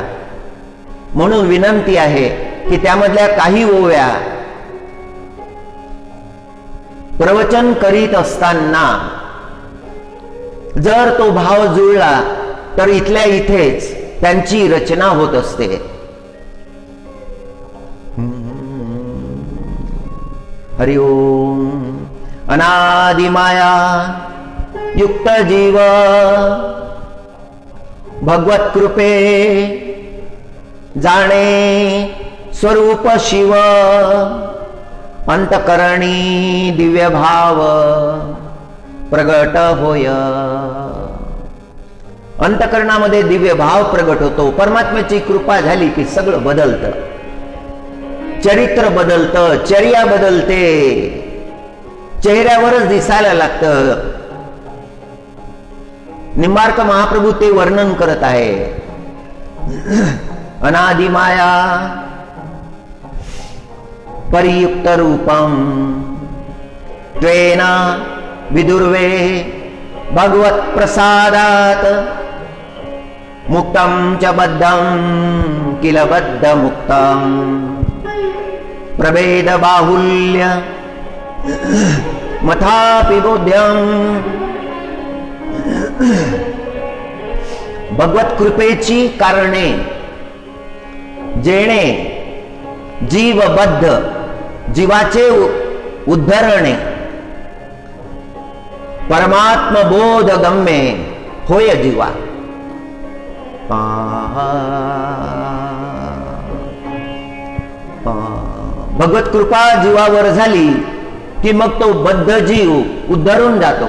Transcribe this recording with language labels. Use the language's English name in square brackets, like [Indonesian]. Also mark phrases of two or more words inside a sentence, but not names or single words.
[Marathi] म्हणून विनंती आहे की त्यामधल्या काही ओव्या प्रवचन करीत असताना जर तो भाव जुळला तर इथल्या इथेच त्यांची रचना होत असते. हरि ओम. अनादि माया युक्त जीव भगवत कृपे जाणे स्वरूप शिव. अंतकरणी दिव्य भाव प्रगट होय. अंतकरणामध्ये दिव्य भाव प्रगट होतो. परमात्म्याची कृपा झाली की सगळं बदलतं. चरित्र बदलतं, चर्या बदलते, चेहऱ्यावरच दिसायला लागतं. निंबार्क महाप्रभू ते वर्णन करत आहे. [Sanskrit] अनादि माया परियुक्त रूपम त्वेन विदुर्वे भगवत प्रसादात मुक्तं च बद्धं किल बद्ध मुक्तं प्रभेद बाहुल्य मथापि बोध्यं. [Marathi] भगवत कृपेची कारणे जेणे जीवबद्ध जीवाचे उद्धरणे परमात्म बोध गम्ये होय जीवा. भगवत कृपा जीवावर झाली की मग तो बद्ध जीव उद्धरून जातो.